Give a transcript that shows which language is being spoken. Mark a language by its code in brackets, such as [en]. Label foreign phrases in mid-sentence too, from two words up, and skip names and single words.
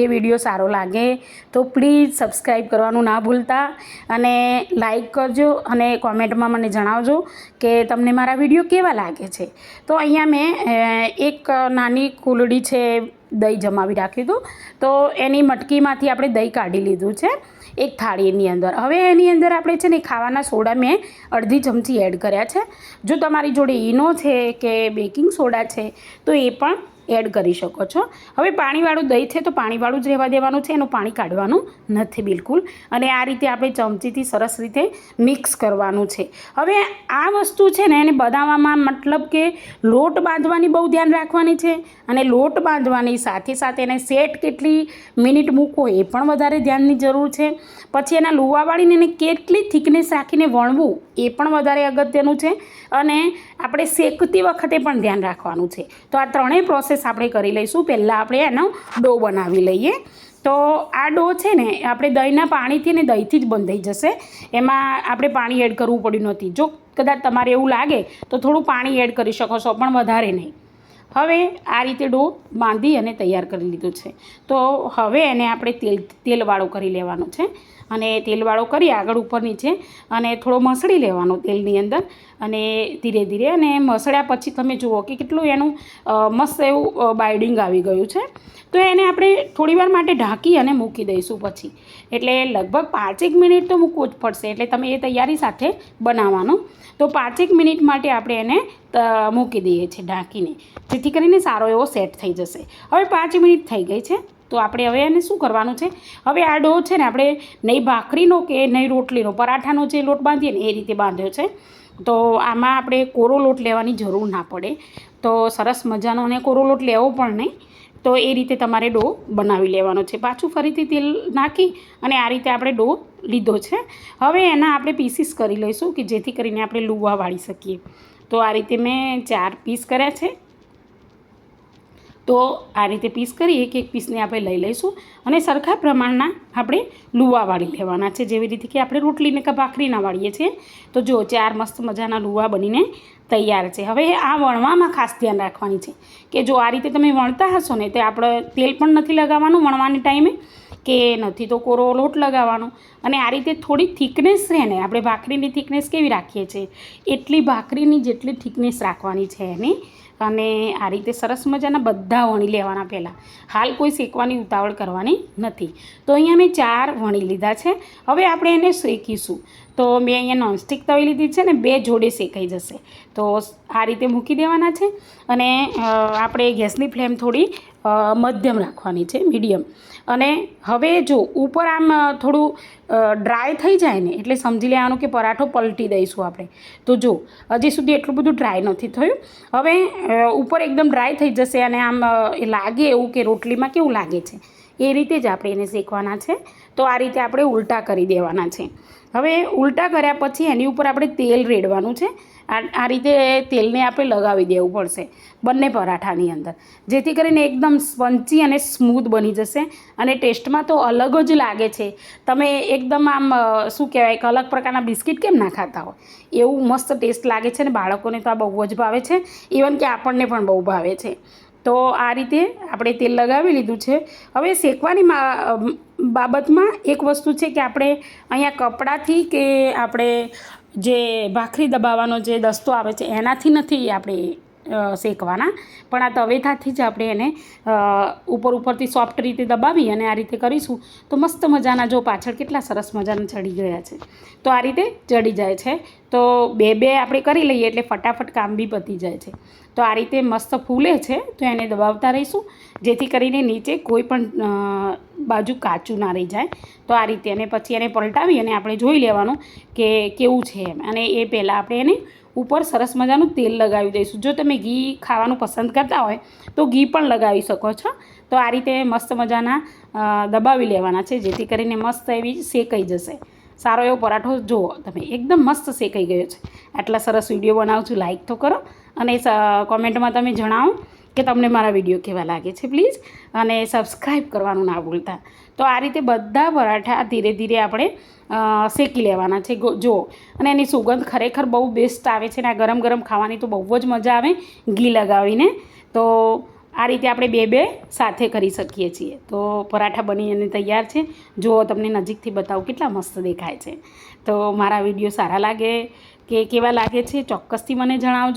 [gu] વિડિયો સારો લાગે તો [en] please subscribe [gu] કરવાનું ના ભૂલતા અને લાઇક કરજો અને કૉમેન્ટ માં મને જણાવજો કિ તમને મારા વિડિયો કેવા લાગે છે। તો અહીંયા મેં એક નાની કૂલડી છે દહીં જમાવી રાખ્યું હતું તો એની મટકીમાંથી આપણે દહીં કાઢી લીધું છે એક થાળીની અંદર। હવે એની અંદર આપણે છે ને ખાવાના સોડા મેં અર્ધી ચમચી એડ કર્યા છે। જો તમારી જોડે ઈનો છે કે [en] baking soda [gu] છે તો એ પણ એડ કરી શકો છો। હવે પાણીવાળું દહીં છે તો પાણીવાળું જ રહેવા દેવાનું છે, એનું પાણી કાઢવાનું નથી બિલકુલ। અને આ રીતે આપણે ચમચીથી સરસ રીતે મિક્સ કરવાનું છે। હવે આ વસ્તુ છે ને એને બનાવવામાં મતલબ કે લોટ બાંધવાની બહુ ધ્યાન રાખવાની છે અને લોટ બાંધવાની સાથે સાથે એને સેટ કેટલી મિનિટ મૂકવો એ પણ વધારે ધ્યાનની જરૂર છે। પછી એના લૂવા વાળીને એને કેટલી થિકનેસ રાખીને વણવું એ પણ વધારે અગત્યનું છે અને આપણે શેકતી વખતે પણ ધ્યાન રાખવાનું છે। તો આ ત્રણેય પ્રોસેસ આપણે કરી લઈશું। પહેલા આપણે એનો ડો બનાવી લઈએ। તો આ ડો છે ને આપણે દહીંના પાણીથી ને દહીંથી જ બંધાઈ જશે, એમાં આપણે પાણી એડ કરવું પડ્યું નથી। જો કદાચ તમારે એવું લાગે તો થોડું પાણી એડ કરી શકો છો પણ વધારે નહીં। હવે આ રીતે ડો બાંધી અને તૈયાર કરી લીધો છે। તો હવે એને આપણે તેલવાળો કરી લેવાનો છે અને તેલવાળો કરી આગળ ઉપર નીચે અને થોડો મસળી લેવાનો તેલની અંદર અને ધીરે ધીરે અને મસળ્યા પછી તમે જુઓ કિ કેટલું એનું મસ્ત એવું બાઇડિંગ આવી ગયું છે। તો એને આપણે થોડીવાર માટે ઢાંકી અને મૂકી દઈશું પછી, એટલે લગભગ 5 મિનિટ તો મૂકવું જ પડશે। એટલે તમે એ તૈયારી સાથે બનાવવાનું। તો 5 મિનિટ માટે આપણે એને મૂકી દઈએ છીએ ઢાંકીને, જેથી કરીને સારો એવો સેટ થઈ જશે। હવે 5 મિનિટ થઈ ગઈ છે તો આપણે હવે એને શું કરવાનું છે, હવે આ ડો છે ને આપણે નહીં ભાખરીનો કે નહીં રોટલીનો, પરાઠાનો જે લોટ બાંધીએ ને એ રીતે બાંધ્યો છે। તો આમાં આપણે કોરો લોટ લેવાની જરૂર ના પડે। તો સરસ મજાનો અને કોરો લોટ લેવો પણ નહીં। તો એ રીતે તમારે ડો બનાવી લેવાનો છે। પાછું ફરીથી તેલ નાખી અને આ રીતે આપણે ડો લીધો છે। હવે એના આપણે પીસીસ કરી લઈશું કે જેથી કરીને આપણે લુવા વાળી શકીએ। તો આ રીતે મેં 4 પીસ કર્યા છે। તો આ રીતે પીસ કરી એક એક પીસ ને આપણે લઈ લઈશું અને સરખા પ્રમાણના આપણે લૂવા વાળી લેવાના છે, જેવી રીતે કિ આપણે રોટલી ને કે ભાખરીના વાળીએ છીએ। તો જો 4 મસ્ત મજાના લૂવા બનીને તૈયાર છે। હવે આ વણવામાં ખાસ ધ્યાન રાખવાની છે કિ જો આ રીતે તમે વણતા હશો ને તે આપણે તેલ પણ નથી લગાવવાનું વણવાની ટાઇમે કે નથી તો કોરો લોટ લગાવવાનો। અને આ રીતે થોડી થિકનેસ રહે ને, આપણે ભાખરીની થિકનેસ કેવી રાખીએ છીએ એટલી ભાખરીની જેટલી થિકનેસ રાખવાની છે એની। અને આ રીતે સરસ મજાના બધા વણી લેવાના। પહેલા હાલ કોઈ શેકવાની ઉતાવળ કરવાની નથી। તો અહીંયા મેં 4 વણી લીધા છે। હવે આપણે એને શેકીશું। તો મેં અહીંયા નૉનસ્ટિક તવી લીધી છે ને 2 જોડે શેકાઈ જશે। તો આ રીતે મૂકી દેવાના છે અને આપણે ગૅસની ફ્લેમ થોડી મધ્યમ રાખવાની છે, મીડિયમ। અને હવે જો ઉપર આમ થોડું ડ્રાય થઈ જાય ને એટલે સમજી લેવાનું કે પરાઠો પલટી દઈશું આપણે। તો જો હજી સુધી એટલું બધું ડ્રાય નથી થયું। હવે ઉપર એકદમ ડ્રાય થઈ જશે અને આમ લાગે એવું કે રોટલીમાં કેવું લાગે છે એ રીતે જ આપણે એને શેકવાના છે। તો આ રીતે આપણે ઉલટા કરી દેવાના છે। હવે ઉલટા કર્યા પછી એની ઉપર આપણે તેલ રેડવાનું છે। આ રીતે તેલને આપણે લગાવી દેવું પડશે બંને પરાઠાની અંદર, જેથી કરીને એકદમ સ્પંચી અને સ્મૂથ બની જશે અને ટેસ્ટમાં તો અલગ જ લાગે છે। તમે એકદમ આમ શું કહેવાય એક અલગ પ્રકારના બિસ્કિટ કેમ ના ખાતા હોય એવું મસ્ત ટેસ્ટ લાગે છે ને બાળકોને તો આ બહુ જ ભાવે છે, ઇવન કે આપણને પણ બહુ ભાવે છે। તો આ રીતે આપણે તેલ લગાવી લીધું છે। હવે શેકવાની બાબતમાં એક વસ્તુ છે કે આપણે અહીંયા કપડાથી કે આપણે જે ભાખરી દબાવવાનો જે દસ્તો આવે છે એનાથી નથી આપણે શેકવાના, પણ આ તવેથાથી જ આપણે એને ઉપર ઉપરથી સૉફ્ટ રીતે દબાવી અને આ રીતે કરીશું તો મસ્ત મજાના જો પાછળ કેટલા સરસ મજાના ચઢી ગયા છે। તો આ રીતે ચઢી જાય છે। તો 2-2 આપણે કરી લઈએ એટલે ફટાફટ કામ બી પતી જાય છે। તો આ રીતે મસ્ત ફૂલે છે તો એને દબાવતા રહીશું જેથી કરીને નીચે કોઈ પણ બાજુ કાચું ના રહી જાય। તો આ રીતે અને પછી એને પલટાવી અને આપણે જોઈ લેવાનું કે કેવું છે એમ। અને એ પહેલા આપણે એને ઉપર સરસ મજાનું તેલ લગાવી દઈશું। જો તમે ઘી ખાવાનું પસંદ કરતા હોય તો ઘી પણ લગાવી શકો છો। તો આ રીતે મસ્ત મજાના દબાવી લેવાના છે જેથી કરીને મસ્ત એવી શેકાઈ જશે। સારો એવો પરાઠો જુઓ તમે એકદમ મસ્ત શેકાઈ ગયો છે। આટલા સરસ વિડિયો બનાવું છું, લાઇક તો કરો અને કૉમેન્ટમાં તમે જણાવો કે તમને મારા વિડિયો કેવા લાગે છે પ્લીઝ, અને સબ્સક્રાઇબ કરવાનું ના ભૂલતા। તો આ રીતે બધા પરાઠા ધીરે ધીરે આપણે શેકી લેવાના છે જો. અને એની સુગંધ ખરેખર બહુ બેસ્ટ આવે છે ને આ ગરમ ગરમ ખાવાની તો બહુ જ મજા આવે ઘી લગાવીને. તો આ રીતે આપણે બે સાથે કરી શકીએ છીએ. તો પરાઠા બનીને તૈયાર છે. જો તમને નજીકથી બતાવું કેટલા મસ્ત દેખાય છે. તો મારા વિડીયો સારા લાગે કે કેવા લાગે છે ચોક્કસથી મને જણાવજો.